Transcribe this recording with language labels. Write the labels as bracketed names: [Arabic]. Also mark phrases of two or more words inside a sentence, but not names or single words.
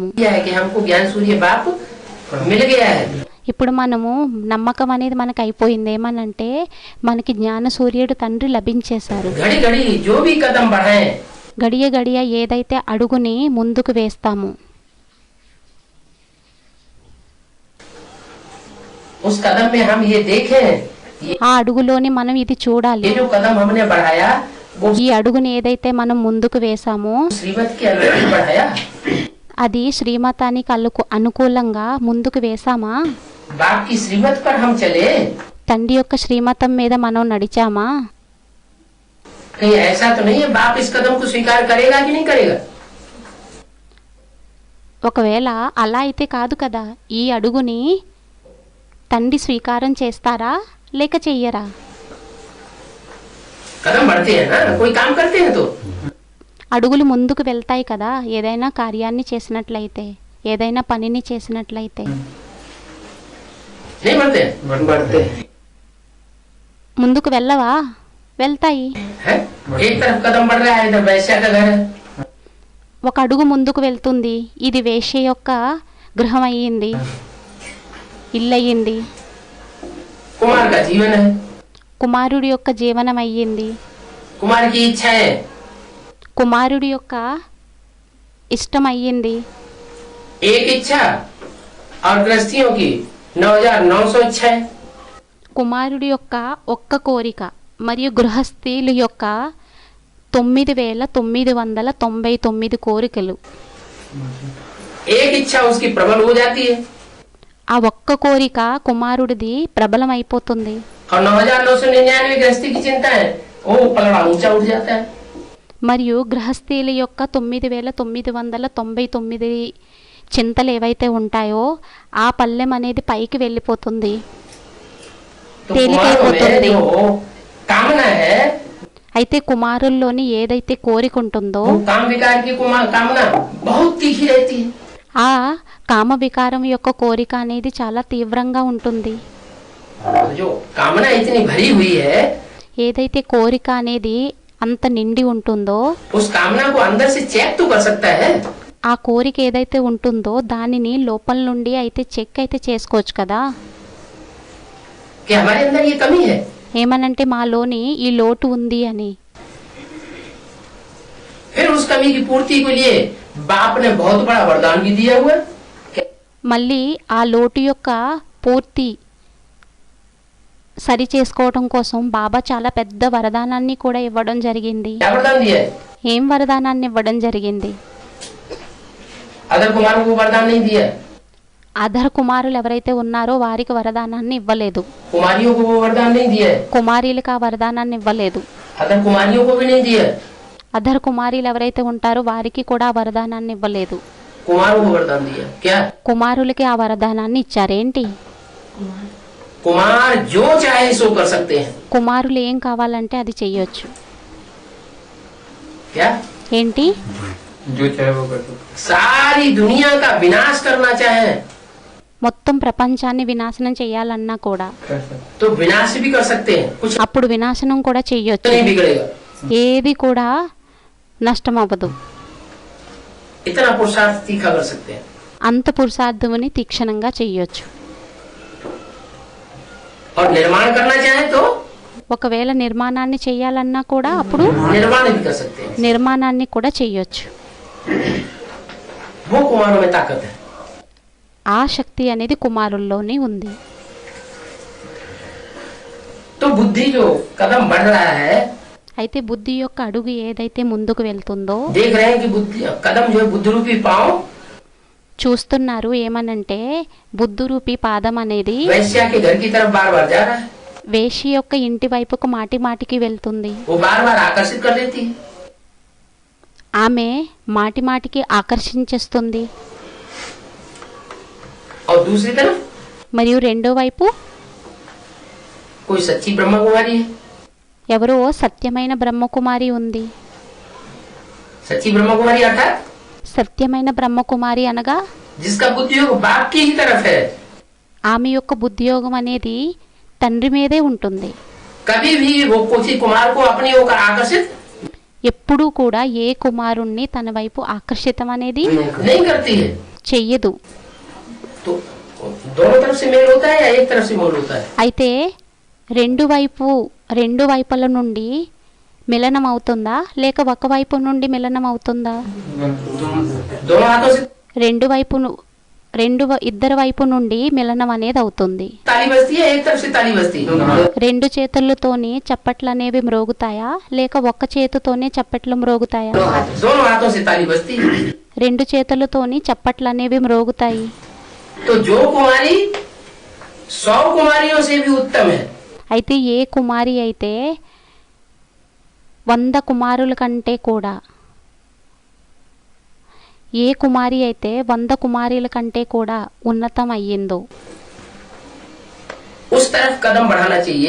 [Hindi] लिया है कि हमको ज्ञान सूर्य बाप मिल गया है। [Telugu] ఇప్పుడు మనము నమ్మకం అనేది మనకు అయిపోయింది. ఏమనంటే మనకి జ్ఞాన సూర్యుడు తండ్రి లభించేశారు. [Hindi] घड़ी घड़ी जो भी कदम बढ़ाएं, [Telugu] గడియ గడియ ఏదైతే అడుగుని ముందుకు వేస్తాము [Hindi] उस कदम में हम ये देखें, [Telugu] ఆ అడుగులోని మనం ఇది చూడాలి. [Hindi] ये जो कदम हमने बढ़ाया वो [Telugu] ఈ అడుగుని ఏదైతే మనం ముందుకు వేసామో [Hindi] श्रीमत के अनुरूप बढ़ाया। [Telugu] అది శ్రీమతానికి అనుకూలంగా ముందుకు వేసామా? [Hindi] बाप की श्रीमत पर हम चले, [Telugu] తండ్రి యొక్క శ్రీమతం మీద మనం నడిచామా? [Hindi] कहीं ऐसा तो नहीं है बाप इस कदम को स्वीकार करेगा कि नहीं करेगा? [Telugu] ఒకవేళ అలా అయితే కాదు కదా, ఈ అడుగుని తండ్రి స్వీకారం చేస్తారా లేక చెయ్యరా? [Hindi] कदम बढ़ते हैं ना, कोई काम करते हैं तो [Telugu] అడుగులు ముందుకు వెళ్తాయి కదా, ఏదైనా కార్యాన్ని చేసినట్లయితే, ఏదైనా పనిని చేసినట్లయితే. [Hindi] नहीं बढ़ते हैं? बढ़ते [Telugu] ముందుకు వెళ్ళవా? వెళ్తాయి. [Hindi] हैं? एक तरफ कदम बढ़ रहा है, इधर वैश्या का घर है। [Telugu] ఒక అడుగు ముందుకు వెళ్తుంది, ఇది వేశ్య యొక్క గృహం అయ్యింది, ఇల్లు అయ్యింది. [Hindi] कुमार का जीवन है, [Telugu] కుమారుడి యొక్క జీవనం అయ్యింది. [Hindi] कुमार की इच्छा है, [Telugu] కుమారుడి యొక్క ఇష్టం అయ్యింది. [Hindi] एक इच्छा और गृहस्थियों की 9,900 इच्छा है। [Telugu] కుమారుడి యొక్క ఒక్క కోరిక మరియు గృహస్థీల యొక్క 9,999 కోరికలు. [Hindi] एक इच्छा उसकी प्रबल हो जाती है [Telugu] ఆ ఒక్క కోరిక కుమారుడిది ప్రబలమైపోతుంది. [Hindi] और 9,999 गृहस्थी की चिंता है, वो पलड़ा ऊंचा उठ जाता है। [Telugu] మరియు గృహస్థీల యొక్క 9,999 చింతలు ఏవైతే ఉంటాయో ఆ పల్లెం అనేది పైకి వెళ్ళిపోతుంది, [Hindi] तो कुमारों में [Telugu] తేలికైపోతుంది. [Hindi] जो कामना है [Telugu] అయితే కుమారుల్లోని ఏదైతే కోరిక ఉంటుందో [Hindi] वो काम विकार की कामना बहुत तीखी रहती है। [Telugu] ఆ కామ వికారం యొక్క కోరిక అనేది చాలా తీవ్రంగా ఉంటుంది. [Hindi] जो कामना इतनी भरी हुई है, [Telugu] ఏదైతే కోరిక అనేది అంత నిండి ఉంటుందో [Hindi] उस कामना को अंदर से चेक तो कर सकता है [Telugu] ఆ కోరిక ఏదైతే ఉంటుందో దానిని లోపల నుండి అయితే చెక్ అయితే చేసుకోవచ్చు కదా. [Hindi] कि हमारे अंदर ये कमी है। [Telugu] ఏమనంటే మాలోని ఈ లోటు ఉంది అని. [Hindi] फिर उस कमी की पूर्ति के लिए बाप ने बहुत बड़ा वरदान भी दिया हुआ है। [Telugu] మళ్ళీ ఆ లోటు యొక్క పూర్తి సరి చేసుకోవడం కోసం బాబా చాలా పెద్ద వరదానాన్ని కూడా ఇవ్వడం జరిగింది. [Hindi] क्या वरदान दिया है? [Telugu] ఏం వరదానాన్ని ఇవ్వడం జరిగింది? [Hindi] अदर कुमारों को वरदान नहीं दिया, [Telugu] అధర కుమారులు ఎవరైతే ఉన్నారో వారికి వరదానాన్ని ఇవ్వలేదు. [Hindi] कुमारियों को वो वरदान नहीं दिया है, [Telugu] కుమారీలకు ఆ వరదానాన్ని ఇవ్వలేదు. [Hindi] अदर कुमारियों को भी नहीं दिया, [Telugu] అధర కుమారీలు ఎవరైతే ఉంటారో వారికి కూడా ఆ వరదానాన్ని ఇవ్వలేదు. [Hindi] कुमारों को वरदान दिया। क्या? [Telugu] కుమారులకి ఆ వరదానాన్ని ఇచ్చారేంటి? [Hindi] कुमार जो चाहे सो कर सकते हैं। [Telugu] కుమారులు ఏం కావాలంటే అది చెయ్యొచ్చు. [Hindi] क्या? [Telugu] ఏంటి? [Hindi] जो चाहे वो कर सकते। सारी दुनिया का विनाश करना चाहे [Telugu] మొత్తం ప్రపంచాన్ని వినాశనం చేయాలన్నా కూడా [Hindi] कर सकते। तो विनाश भी कर सकते हैं, कुछ [Telugu] అప్పుడు వినాశనం కూడా చెయ్యొచ్చు. [Hindi] नहीं बिगड़ेगा। [Telugu] ఏది కూడా నష్టం అవ్వదు. [Hindi] इतना पुरुषार्थ तीखा कर सकते हैं। [Telugu] అంత పురుషార్థముని తీక్షణంగా చెయ్యొచ్చు. [Hindi] और निर्माण करना चाहे तो [Telugu] ఒకవేళ నిర్మాణాన్ని చేయాలన్నా కూడా అప్పుడు [Hindi] निर्माण भी कर सकते हैं। [Telugu] నిర్మాణాన్ని కూడా చెయ్యొచ్చు. [Hindi] वो कुमारों में ताकत है। [Telugu] ఆ శక్తి అనేది కుమారుల్లోనే ఉంది. [Hindi] तो बुद्धि जो कदम बढ़ रहा है, [Telugu] అయితే బుద్ధి యొక్క అడుగు ఏదైతే ముందుకు వెళ్తుందో [Hindi] देख रहे हैं कि बुद्धि कदम जो है बुद्धि रूपी पांव [Telugu] చూస్తున్నారు. ఏమనంటే బుద్ధు రూపీ పాదం అనేది [Hindi] वैश्या के घर की तरफ बार बार जा रहा है, [Telugu] వేషి యొక్క ఇంటి వైపుకు మాటి మాటికి వెళ్తుంది. [Hindi] वो बार बार आकर्षित कर लेती है। [Telugu] ఆమె మాటి మాటికి ఆకర్షించేస్తుంది. [Hindi] और दूसरी तरफ [Telugu] మరియు రెండో వైపు [Hindi] कोई सच्ची ब्रह्मा कुमारी है। [Telugu] ఎవరో సత్యమైన బ్రహ్మకుమారి ఉంది. [Hindi] सच्ची ब्रह्मा कुमारी अर्थात [Telugu] సత్యమైన బ్రహ్మకుమారి అనగా [Hindi] जिसका बुद्धि योग बाप की ही तरफ है। [Telugu] ఆమె యొక్క బుద్ధియోగం అనేది తండ్రి మీదే ఉంటుంది. [Hindi] कभी भी वो किसी कुमार को अपनी ओर आकर्षित [Telugu] ఎప్పుడూ కూడా ఏ కుమారుణ్ణి తన వైపు ఆకర్షితం అనేది [Hindi] नहीं करती है। [Telugu] చెయ్యదు. [Hindi] तो दोनों तरफ से मेल होता है या एक तरफ से मेल होता है? [Telugu] అయితే రెండు వైపుల నుండి మిలనం అవుతుందా లేక ఒక వైపు నుండి మిలనం అవుతుందా? [Hindi] दोनों हाथों से [Telugu] ఇద్దరు వైపు నుండి మిలనం అనేది అవుతుంది. [Hindi] ताली बजती है, एक तरफ से ताली बजती है। [Telugu] రెండు చేతులతోని చప్పట్లు అనేవి మ్రోగుతాయా లేక ఒక్క చేతితోనే చప్పట్లు మ్రోగుతాయా? [Hindi] दोनों हाथों से ताली बजती है। [Telugu] రెండు చేతులతోని చప్పట్లు అనేవి మ్రోగుతాయి. [Hindi] तो जो कुमारी 100 कुमारियों से भी उत्तम है, [Telugu] అయితే ఏ కుమారి అయితే 100 కుమారుల కంటే కూడా ఏ కుమారి అయితే 100 కుమారీల కంటే కూడా ఉన్నతం అయ్యిందో [Hindi] उस तरफ कदम बढ़ाना चाहिए।